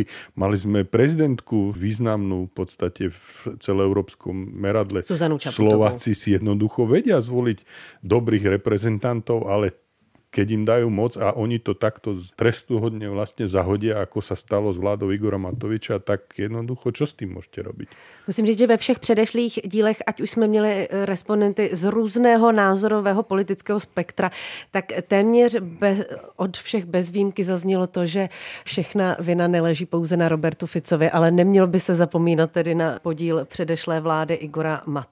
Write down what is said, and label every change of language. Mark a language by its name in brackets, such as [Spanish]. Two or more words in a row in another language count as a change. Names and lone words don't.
[Slovak] Mali sme prezidentku významnú v podstate v celoeurópskom meradle. Slováci si jednoducho vedia zvoliť dobrých reprezentantov, ale keď im dajú moc a oni to takto trestuhodne vlastne zahodia, ako sa stalo s vládou Igora Matoviča, tak jednoducho, čo s tím můžete robiť? [Czech] Musím říct, že ve všech předešlých dílech, ať už jsme měli respondenty z různého názorového politického spektra, tak téměř od všech bez výjimky zaznělo to, že všechna vina neleží pouze na Robertu Ficovi, ale nemělo by se zapomínat tedy na podíl předešlé vlády Igora Matoviče.